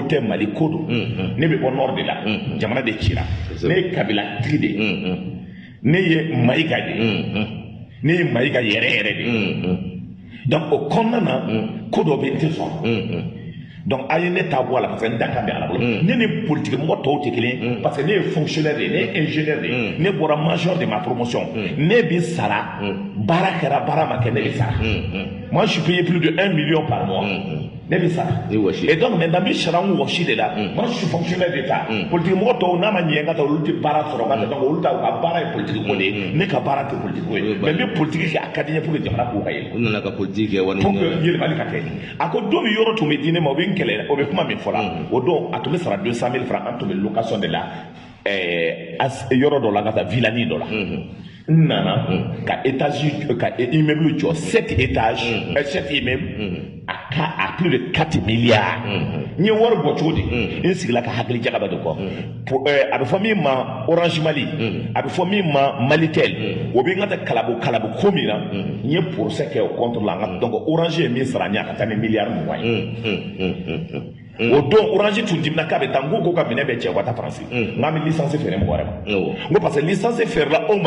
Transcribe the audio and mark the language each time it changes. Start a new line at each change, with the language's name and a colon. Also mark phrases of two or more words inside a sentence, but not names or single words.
Bambara: tɛ Mali ko don ne bɛ bɔ
French: nord de la
Bambara: jamana de cira ne ye kabilatigi de ye ne ye Mayiga de ye ne ye Mayiga yɛrɛ yɛrɛ de ye donc o kɔnɔna na ko dɔ bɛ n tɛ sɔn donc a ye ne ta bɔ a la
French: parce que
Bambara: n da ka bɛn ala bolo ne ni politique mɔgɔ tɔw tɛ kelen
French: parce que
Bambara: ne ye fonctionnaire de ye ne ye ingénieur de ye ne bɔra major de
French: ma promotion
Bambara: ne bi sara baara kɛra baara ma kɛ ne bi sara
French: moi je suis payé plus de 1 million par mois
Bambara: ne bi sara
French: et donc maintenant
Bambara: bi sara n wɔsi de la
French: moi je suis fonctionnaire d'état
Bambara: politique mɔgɔ tɔw n'a ma ɲɛ n ka taa olu tɛ baara sɔrɔ ka taa donc olu ta u ka baara ye politique ko de ye ne ka baara tɛ politique ko ye mais n bɛ politique kɛ a ka di n ye
French: pour que
Bambara: jamana ko ka yɛlɛ u nana ka politique kɛ wani
French: pour que
Bambara: yɛlɛmali ka kɛ a ko don min yɔrɔ tun bɛ di ne ma o bɛ n kɛlɛ o bɛ kuma min fɔra o don a tun bɛ sara 200 000 francs an tun bɛ location de la yɔrɔ dɔ la ka taa villani dɔ la n nana ka étage ka immeuble jɔ
French: 7 étages 7 immeubles à plus de 4 milliards
Bambara: n ye wari bɔ cogo di n sigila ka hakili jagaba de kɔ a bɛ fɔ min ma Orange Mali a bɛ fɔ min ma Malitel o bɛ n ka taa kalabu ko min na n ye procès kɛ o contre la donc Orange ye min sara n ye a ka taa ni miliyari 20 ye o don Orange tun dimina k'a bɛ taa n ko ka minɛ bɛ cɛ ka taa Faransi n k'an bɛ licence feere mɔgɔ wɛrɛ ma n ko
French: parce que
Bambara: licence feerela aw ma